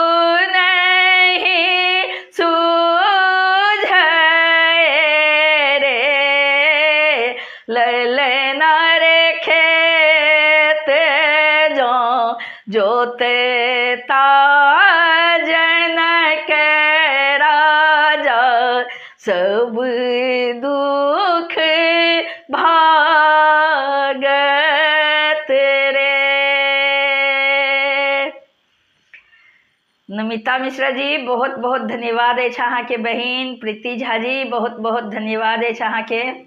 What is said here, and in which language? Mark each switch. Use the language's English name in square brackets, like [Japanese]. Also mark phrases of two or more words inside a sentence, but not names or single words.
[Maithili] नहीं सूझे रे ललना रे खेत जो जोतता जनक राजा सब दुख भागत रे। नमिता मिश्रा जी बहुत बहुत धन्यवाद है अहाँ के बहन प्रीति झा जी बहुत बहुत धन्यवाद है अहाँ के